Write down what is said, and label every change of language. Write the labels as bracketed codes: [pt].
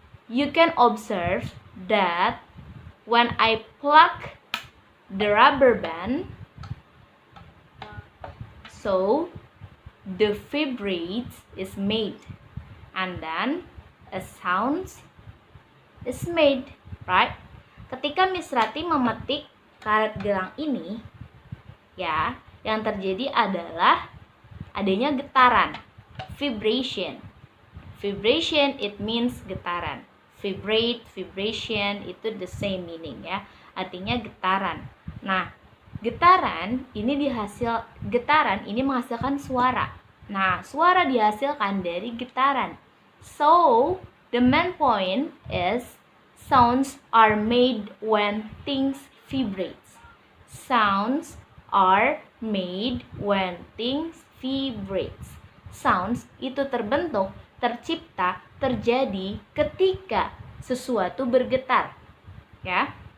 [en] You can observe that when I pluck the rubber band, so the vibrates is made and then a sound is made, right? [id] Ketika Miss Rati memetik karet gelang ini, ya, yang terjadi adalah adanya getaran, vibration. [en] Vibration it means getaran. Vibrate, vibration itu the same meaning ya. [id] Artinya getaran. Nah, getaran ini menghasilkan suara. Nah, suara dihasilkan dari getaran. [en] So, the main point is sounds are made when things vibrate. Sounds are made when things vibrates. [id] sounds itu terbentuk, tercipta, terjadi ketika sesuatu bergetar. Ya.